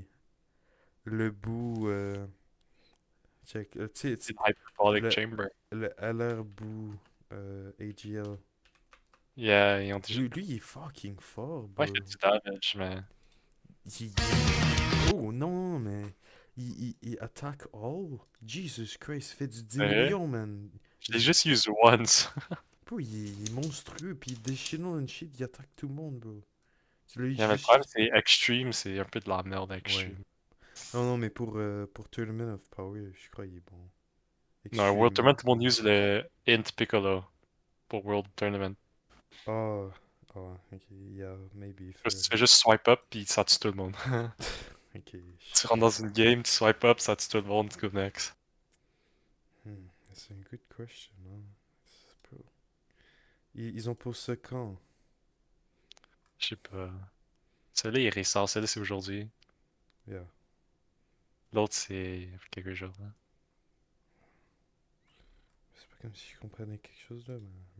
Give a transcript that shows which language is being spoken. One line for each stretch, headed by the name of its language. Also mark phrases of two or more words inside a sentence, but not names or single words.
French: Le bout, check, tu sais, C'est une hyperbolic le- chamber. le LR bout, AGL. Yeah, ils ont déjà. Lui, il est fucking fort, bro. Ouais, il fait du damage, mais. Il- Oh non, mais il attaque all. Jesus Christ, il fait du 10 Sérieux? millions, man. Je l'ai juste usé once. Bro, il est monstrueux, puis il déchire une shit, il attaque tout le monde, bro. Tu l'as Yeah, mais le juste... problème, c'est Extreme, c'est un peu de la merde, Extreme. Non, non, mais pour Tournament of Power, je crois qu'il est bon. Non, World Extreme. Tournament, tout le monde use le Int Piccolo pour World Tournament.
English: Ah, ok, yeah, maybe.
French: Tu fais juste
English: swipe up,
French: puis ça tue tout le monde. Ok, Tu rentres dans une game, tu
English: swipe up,
French: ça tue tout le monde, tu
English: go next.
French: C'est une
English: good question,
French: hein. Bro. Ils ont posé ça quand? Je sais pas. Celui-là il est récent, celui-là c'est aujourd'hui. Yeah. L'autre c'est quelques jours. Là. C'est pas comme si je comprenais quelque chose là, mais.